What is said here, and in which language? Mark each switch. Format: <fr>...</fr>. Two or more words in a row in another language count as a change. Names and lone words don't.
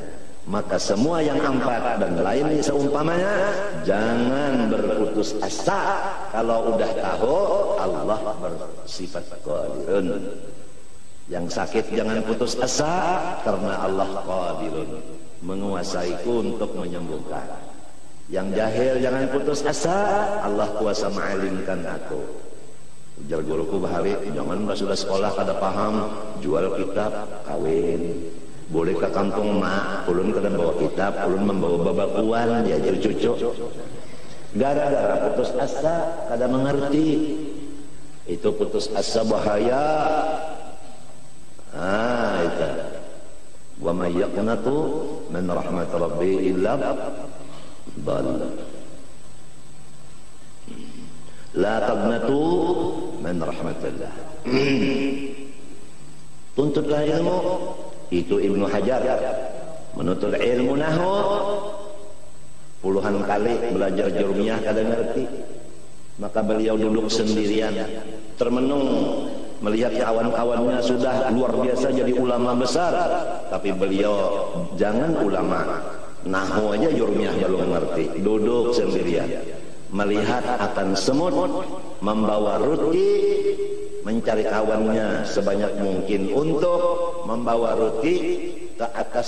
<id>Maka semua yang empat dan lainnya seumpamanya, jangan berputus asa. Kalau udah tahu Allah bersifat qadirun. Yang sakit jangan putus asa, karena Allah qadirun, menguasaiku untuk menyembuhkan. Yang jahil jangan putus asa, Allah kuasa mengalimkan aku.</id> <bjn>Ujar guruku bahari, jangan sudah sekolah kada paham, jual kitab, kawin. Boleh ke kampung mak, ulun kada bawa kitab, ulun membawa babakuan, diajar cucu. Gara-gara putus asa, kada mengerti.</bjn> <id>Itu putus asa bahaya. Itu.</id> <ar>ومن يقنط من رحمة ربي إلا ضال. لا تقنطوا من رحمة الله.</ar> <id>Tuntutlah ilmu. Itu Ibnu Hajar menuntut ilmu nahwu puluhan kali belajar jurmiyah kada ngerti, maka beliau duduk sendirian termenung melihat kawan-kawannya sudah luar biasa jadi ulama besar, tapi beliau jangan ulama nahwu aja Jurmiyah belum ngerti, duduk sendirian melihat akan semut, membawa roti, mencari kawannya sebanyak mungkin untuk membawa roti ke atas.</id>